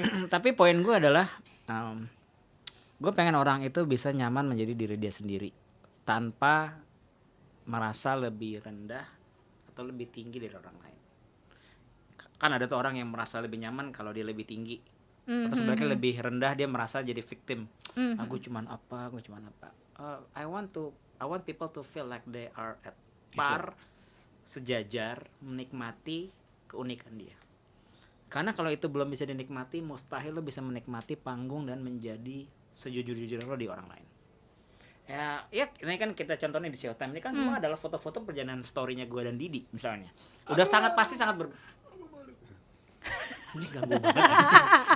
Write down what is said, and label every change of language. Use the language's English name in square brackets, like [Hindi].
[Indonesian] Tapi poin gue adalah gue pengen orang itu bisa nyaman menjadi diri dia sendiri tanpa merasa lebih rendah atau lebih tinggi dari orang lain. Kan ada tuh orang yang merasa lebih nyaman kalau dia lebih tinggi, atau sebaliknya lebih rendah dia merasa jadi victim. Gue cuman apa. [English] I want people to feel like they are at par, [Indonesian] sejajar, menikmati keunikan dia. Karena kalau itu belum bisa dinikmati, mustahil lo bisa menikmati panggung dan menjadi sejujur-jujurnya lo di orang lain. Ya ini kan kita contohnya di Showtime ini kan semua adalah foto-foto perjalanan story-nya gue dan Didi misalnya. Udah sangat ganggu banget.